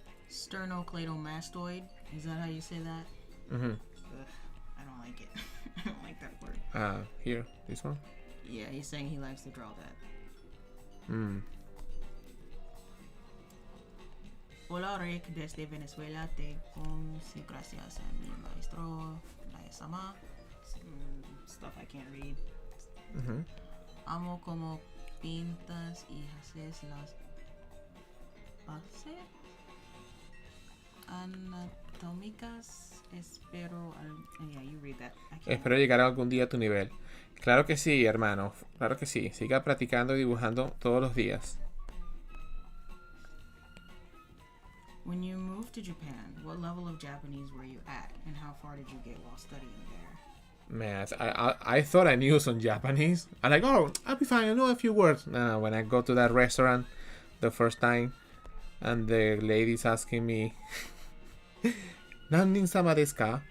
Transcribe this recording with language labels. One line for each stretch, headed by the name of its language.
English: Sternocleidomastoid. Is that how you say that? Mm-hmm. I don't like it. I don't like that word. Here, this one. Yeah, he's saying he likes to draw that.
Spanish: Hola, REIQ desde Venezuela. Te conocí gracias a mi maestro, Sama.
English: Stuff I can't read. Mm-hmm.
Spanish: Amo como pintas y haces las bases anatómicas. Espero.
English: Yeah, you read that.
Spanish: Espero llegar algún día a tu nivel. Claro que sí, hermano. Claro que sí. Siga practicando y dibujando todos los días.
English: When you moved to Japan, what level of Japanese were you at, and how far did you get while studying there? Man, I thought I knew some Japanese. I'm like, oh, I'll be fine. I know a few words. No, when I go to that restaurant the first time, and the lady's asking me,
Japanese: "Nannin sama desu ka?"